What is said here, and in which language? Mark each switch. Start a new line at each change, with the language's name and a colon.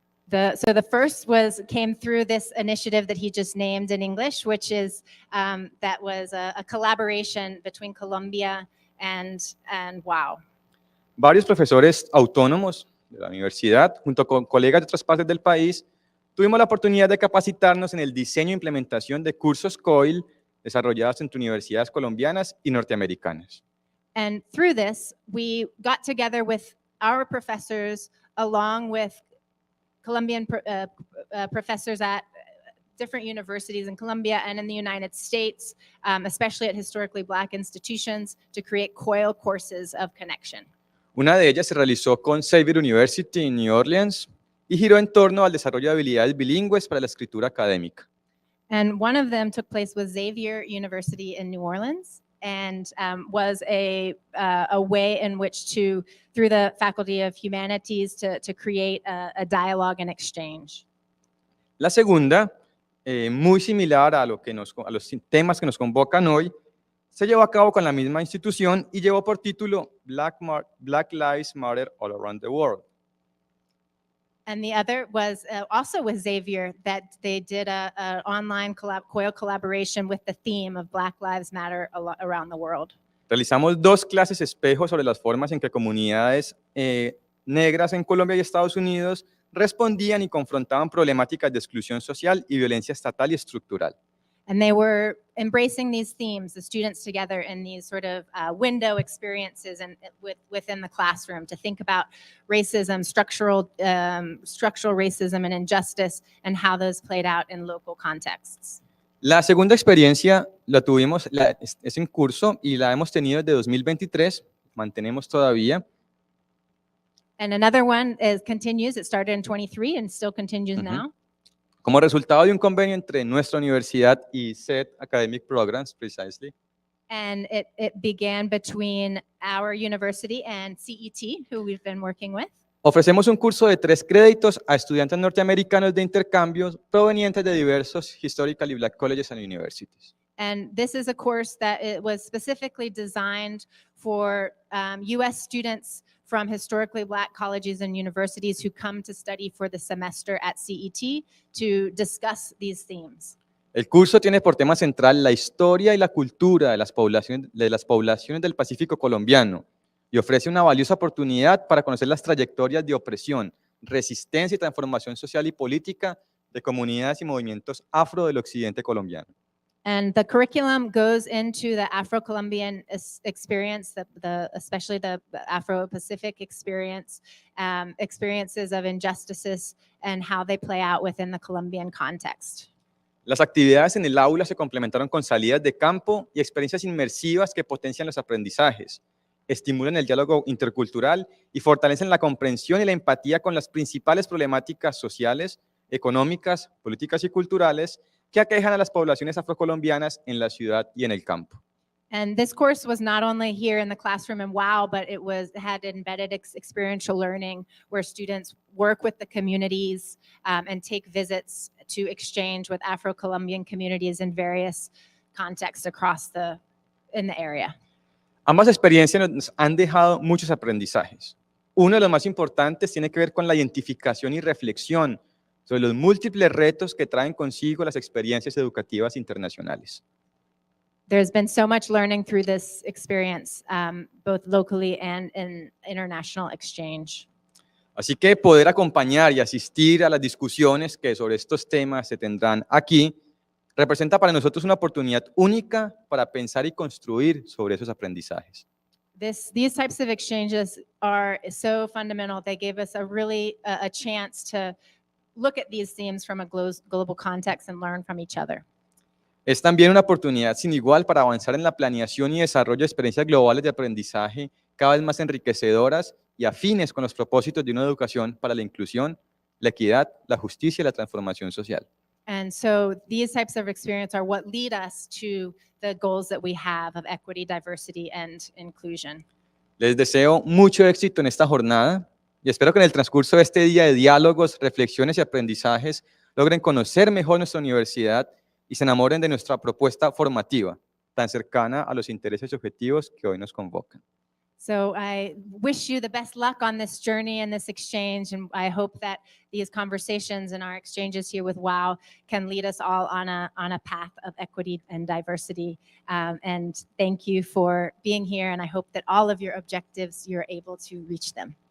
English: So the first came through this initiative that he just named in English, which is that was a collaboration between Colombia and WOW.
Spanish: Varios profesores autónomos de la universidad, junto con colegas de otras partes del país, tuvimos la oportunidad de capacitarnos en el diseño e implementación de cursos COIL desarrollados entre universidades colombianas y norteamericanas.
English: And through this, we got together with our professors along with Colombian professors at different universities in Colombia and in the United States, especially at historically Black institutions, to create COIL courses of connection.
Spanish: Una de ellas se realizó con Xavier University en New Orleans y giró en torno al desarrollo de habilidades bilingües para la escritura académica.
English: And one of them took place with Xavier University in New Orleans and was a way in which to, through the Faculty of Humanities, to create a dialogue and exchange.
Spanish: La segunda, muy similar a los temas que nos convocan hoy, se llevó a cabo con la misma institución y llevó por título Black Lives Matter All Around the World.
English: And the other was also with Xavier, that they did a online COIL collaboration with the theme of Black Lives Matter around the world.
Spanish: Realizamos dos clases espejo sobre las formas en que comunidades negras en Colombia y Estados Unidos respondían y confrontaban problemáticas de exclusión social y violencia estatal y estructural.
English: And they were embracing these themes, the students together in these sort of window experiences and within the classroom to think about racism, structural racism and injustice, and how those played out in local contexts.
Spanish: La segunda experiencia la tuvimos, es en curso y la hemos tenido desde 2023, mantenemos todavía.
English: And another one continues, it started in 23 and still continues now.
Spanish: Como resultado de un convenio entre nuestra universidad y CET Academic Programs,
English: precisely. And it began between our university and CET, who we've been working with.
Spanish: Ofrecemos un curso de 3 créditos a estudiantes norteamericanos de intercambios provenientes de diversos Historically Black Colleges and Universities.
English: And this is a course that it was specifically designed for U.S. students from historically Black colleges and universities who come to study for the semester at CET to discuss these themes.
Spanish: El curso tiene por tema central la historia y la cultura de las poblaciones del Pacífico colombiano y ofrece una valiosa oportunidad para conocer las trayectorias de opresión, resistencia y transformación social y política de comunidades y movimientos afro del occidente colombiano.
English: And the curriculum goes into the Afro-Colombian experience, especially the Afro-Pacific experience, experiences of injustices and how they play out within the Colombian context.
Spanish: Las actividades en el aula se complementaron con salidas de campo y experiencias inmersivas que potencian los aprendizajes, estimulan el diálogo intercultural y fortalecen la comprensión y la empatía con las principales problemáticas sociales, económicas, políticas y culturales que aquejan a las poblaciones afrocolombianas en la ciudad y en el campo.
English: And this course was not only here in the classroom in WOW, but it had embedded experiential learning where students work with the communities and take visits to exchange with Afro-Colombian communities in various contexts in the area.
Spanish: Ambas experiencias nos han dejado muchos aprendizajes. Uno de los más importantes tiene que ver con la identificación y reflexión sobre los múltiples retos que traen consigo las experiencias educativas internacionales.
English: There's been so much learning through this experience, both locally and in international exchange.
Spanish: Así que poder acompañar y asistir a las discusiones que sobre estos temas se tendrán aquí representa para nosotros una oportunidad única para pensar y construir sobre esos aprendizajes.
English: These types of exchanges are so fundamental. They gave us a chance to look at these themes from a global context and learn from each other.
Spanish: Es también una oportunidad sin igual para avanzar en la planeación y desarrollo de experiencias globales de aprendizaje cada vez más enriquecedoras y afines con los propósitos de una educación para la inclusión, la equidad, la justicia y la transformación social.
English: And so these types of experience are what lead us to the goals that we have of equity, diversity, and inclusion.
Spanish: Les deseo mucho éxito en esta jornada y espero que en el transcurso de este día de diálogos, reflexiones y aprendizajes logren conocer mejor nuestra universidad y se enamoren de nuestra propuesta formativa, tan cercana a los intereses y objetivos que hoy nos convocan.
English: So I wish you the best luck on this journey and this exchange, and I hope that these conversations and our exchanges here with WOW can lead us all on a path of equity and diversity. And thank you for being here, and I hope that all of your objectives, you're able to reach them.